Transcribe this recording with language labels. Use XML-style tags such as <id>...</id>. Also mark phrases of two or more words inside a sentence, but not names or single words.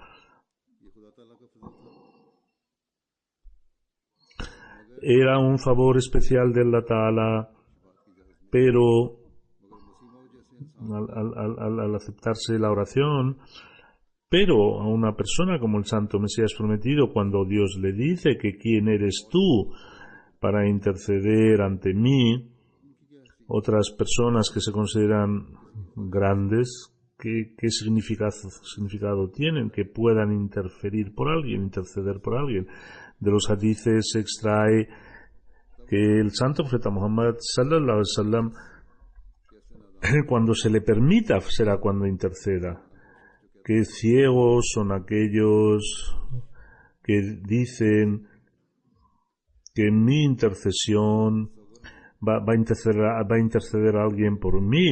<es>Era un favor especial de Allah Ta'ala, pero al aceptarse la oración, pero a una persona como el santo Mesías prometido, cuando Dios le dice que quién eres tú para interceder ante mí, otras personas que se consideran grandes, ¿qué significado tienen? Que puedan interferir por alguien, interceder por alguien. De los hadices se extrae que el santo profeta Muhammad</es> <ar>صلى الله عليه وسلم,</ar> <es>cuando se le permita, será cuando interceda. Que ciegos son aquellos que dicen que mi intercesión va a interceder a alguien por mí.</es>